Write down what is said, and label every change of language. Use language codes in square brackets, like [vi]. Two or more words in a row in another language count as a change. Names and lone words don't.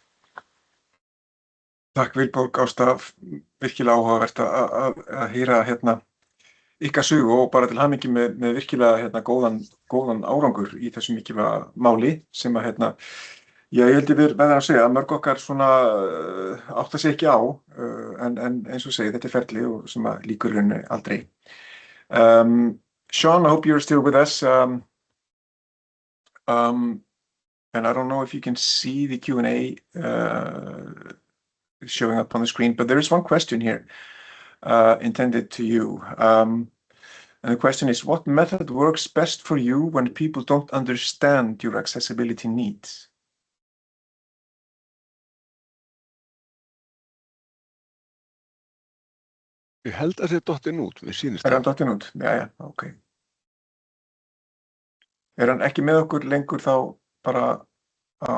[is] Takk Vilborg, Ásta, virkilega áhugavert að heyra ykkar sögu og bara til hamingju með virkilega góðan árangur í þessu mikilvæga máli sem að ég held við verðum að segja að mörg okkar svona átta sig ekki á en eins og segið þetta ferli og sem að líkur henni aldrei. [en] Sean, I hope you're still with us. And I don't know if you can see the Q&A showing up on the screen, but there is one question here intended to you. And the question is, what method works best for you when people don't understand your accessibility needs? [is] Ég held að það dottin út, við sýnist hann dottin út? Já, ok. Hann ekki með okkur lengur þá bara á...